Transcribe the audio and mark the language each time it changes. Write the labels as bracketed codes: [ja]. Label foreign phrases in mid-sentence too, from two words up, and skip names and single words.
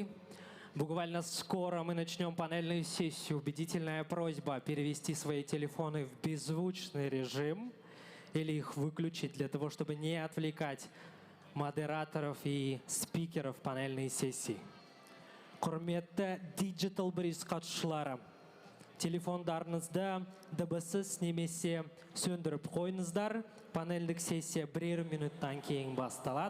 [ru] Буквально скоро мы начнем панельную сессию. Убедительная просьба перевести свои телефоны в беззвучный режим или их выключить для того, чтобы не отвлекать модераторов и спикеров панельной сессии. [kk] Құрметті Digital Bridge қатысушылары, телефондарыңызды дыбыссыз немесе сөндіріп қойыңыздар. Панельдік сессия 1 минуттан кейін басталады.